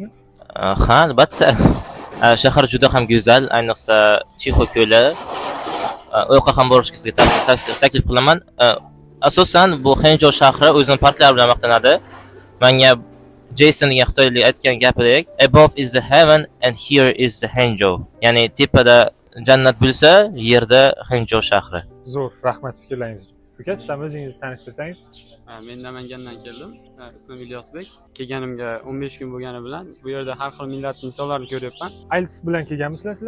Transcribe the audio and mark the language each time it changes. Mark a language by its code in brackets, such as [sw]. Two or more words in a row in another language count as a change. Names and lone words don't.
[uz] Ha, albatta. Shahar juda ham go'zal, ayniqsa Chixo ko'li. U yoqqa ham borishga sizga taklif qilaman. Asosan bu Xanzhou shahri o'zining parklari bilan maqtanadi. Menga Jason degan xitoylik aytgan gapidek, [en] above is the heaven and here is the Hangzhou. [uz] Ya'ni tepada jannat bo'lsa, yerda Xanzhou shahri. Zo'r, rahmat fikrlaringiz uchun. Uka, siz ham o'zingizni tanishtirsangiz? Men Namangandan keldim. Ismim Ilyosbek. Kelganimga 15 kun bo'lgani bilan bu yerda har xil millat insonlarni ko'ryapman. IELTS bilan kelganmisizlar sizlar?